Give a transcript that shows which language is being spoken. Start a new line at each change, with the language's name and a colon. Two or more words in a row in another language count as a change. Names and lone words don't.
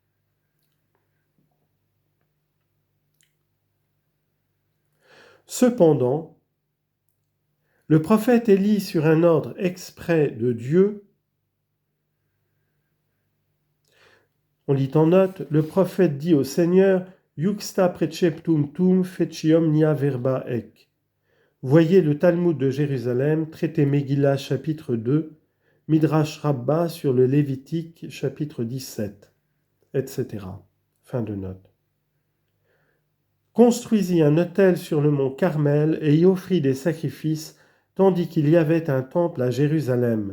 French: Cependant, le prophète Élie, sur un ordre exprès de Dieu, on lit en note, le prophète dit au Seigneur,
Latin: Yuxta preceptum tum feci omnia verba ec.
French: Voyez le Talmud de Jérusalem, traité Megillah chapitre 2, Midrash Rabbah sur le Lévitique chapitre 17, etc. Fin de note. Construisit un autel sur le mont Carmel et y offrit des sacrifices, tandis qu'il y avait un temple à Jérusalem.